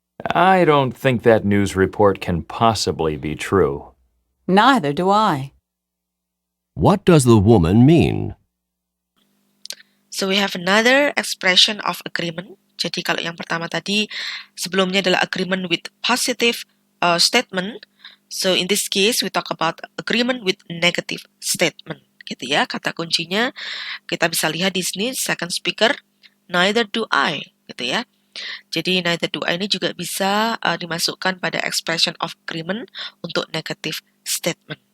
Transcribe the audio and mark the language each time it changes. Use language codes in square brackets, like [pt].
[en] I don't think that news report can possibly be true. Neither do I. What does the woman mean? So we have another expression of agreement. [id] Jadi kalau yang pertama tadi sebelumnya adalah agreement with positive statement. [en] So in this case we talk about agreement with negative statement. [id] Gitu ya. Kata kuncinya kita bisa lihat di sini [en] second speaker neither do I. [id] Gitu ya. Jadi neither do I ini juga bisa dimasukkan pada expression of agreement untuk negative statement.